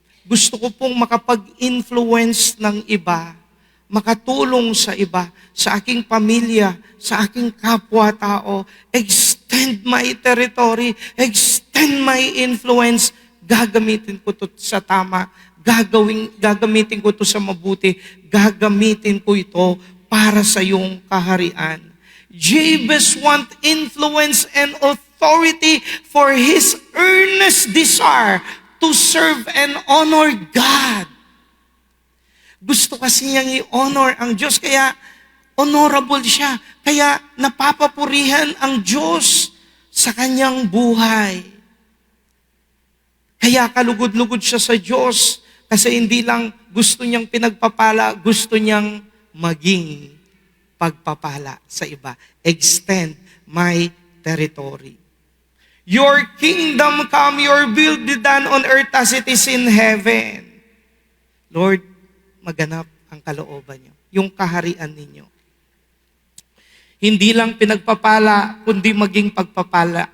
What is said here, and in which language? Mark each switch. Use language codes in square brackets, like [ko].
[tl] Gusto ko pong makapag-influence ng iba, makatulong sa iba, sa aking pamilya, sa aking kapwa-tao. [en] Extend my territory, extend my influence. [tl] Gagamitin ko to sa tama. Gagamitin ko ito sa mabuti. Gagamitin ko ito para sa iyong kaharian. [en] Jabez want influence and authority for his earnest desire to serve and honor God. [tl] Gusto kasi niyang i-honor ang Diyos, kaya honorable siya. Kaya napapapurihan ang Diyos sa kanyang buhay. Kaya kalugod-lugod siya sa Diyos. Kasi hindi lang gusto niyang pinagpapala, gusto niyang maging pagpapala sa iba. [en] Extend my territory. Your kingdom come, your will be done on earth as it is in heaven. [tl] Lord, maganap ang kalooban niyo, yung kaharian ninyo. Hindi lang pinagpapala, kundi maging pagpapala.